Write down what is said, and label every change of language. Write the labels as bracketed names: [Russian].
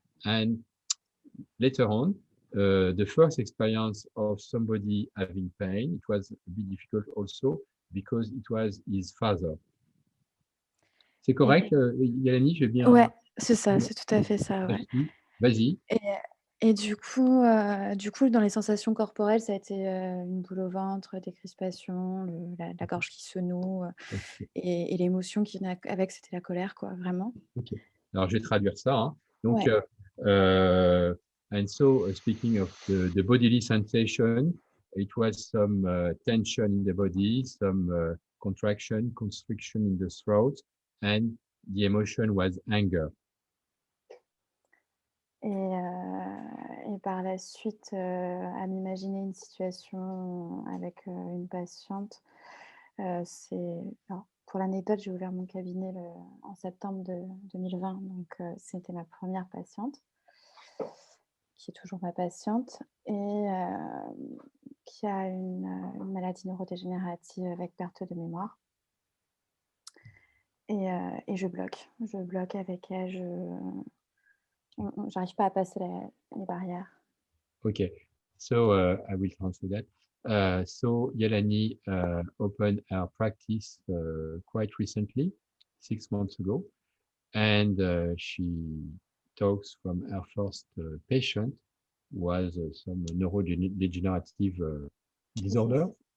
[English] And later on, the first experience of somebody having pain, it was a bit difficult also because it was his father. [French] C'est correct, Yelani, j'ai bien... Ouais, c'est ça, c'est tout à fait ça. Ouais. Vas-y. Et du coup, dans les sensations corporelles, ça a été, une boule au ventre, des crispations, la gorge qui se noue, Ok. et l'émotion qui venait avec, c'était la colère, quoi, vraiment. Ok. Alors, je vais traduire ça, hein. Donc, Ouais. [English] and so, speaking of the bodily sensation, it was some tension in the body, some contraction, constriction in the throat, and the emotion was anger. [French] Et par la suite, à m'imaginer une situation avec, une patiente, alors pour l'anecdote, j'ai ouvert mon cabinet en septembre 2020, donc c'était ma première patiente, qui est toujours ma patiente et qui a une maladie neurodégénérative avec perte de mémoire et je bloque. Je bloque avec elle, j'arrive pas à passer les barrières. [English] Okay, so I will translate that. So Yelani opened her practice quite recently, 6 months ago, and she talks from her first patient was some neurodegenerative disorder